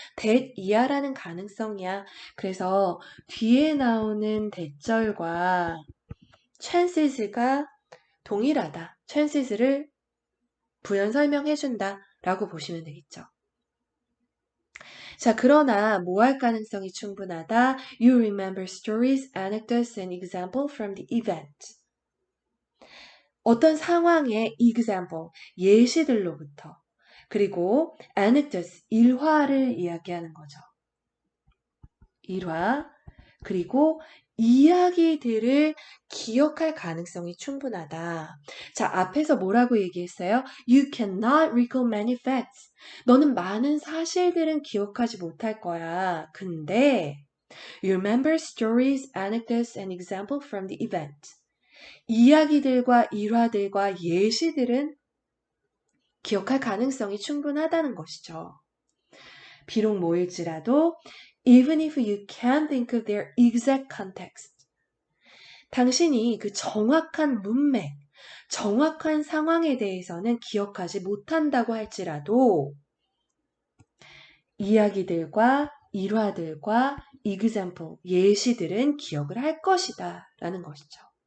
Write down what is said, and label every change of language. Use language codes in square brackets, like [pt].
[ko] that 이하라는 가능성이야. 그래서 뒤에 나오는 대절과 chances가 동일하다. chances를 부연 설명해준다. 라고 보시면 되겠죠. 자, 그러나 뭐 할 가능성이 충분하다. [en] You remember stories, anecdotes, and example from the event. [ko] 어떤 상황의 example, 예시들로부터 그리고 anecdotes, 일화를 이야기하는 거죠. 일화, 그리고 이야기들을 기억할 가능성이 충분하다. 자, 앞에서 뭐라고 얘기했어요? [en] You cannot recall many facts. [ko] 너는 많은 사실들은 기억하지 못할 거야. [en] 근데 you remember stories, anecdotes, and example from the event. [ko] 이야기들과 일화들과 예시들은 기억할 가능성이 충분하다는 것이죠. 비록 뭐일지라도 [en] even if you can't think of their exact context. [ko] 당신이 그 정확한 문맥, 정확한 상황에 대해서는 기억하지 못한다고 할지라도 이야기들과 일화들과 example, 예시들은 기억을 할 것이다 라는 것이죠.